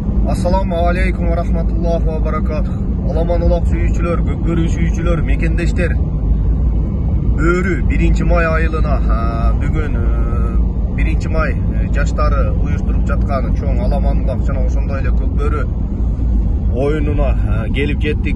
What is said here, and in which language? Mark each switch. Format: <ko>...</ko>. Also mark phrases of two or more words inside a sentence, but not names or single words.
<ar>السلام عليكم ورحمة الله وبركاته.</ar> <ky>Alaman ulaq sүйүүчүлөр, көкбөрү sүйүүчүлөр, мекендештер. Бөрү 1-май айылына бүгүн 1-май жаштары уюштуруп жаткан чоң аламан улақ жана ошондой эле көкбөрү оюнуна келип жеттик.</ky>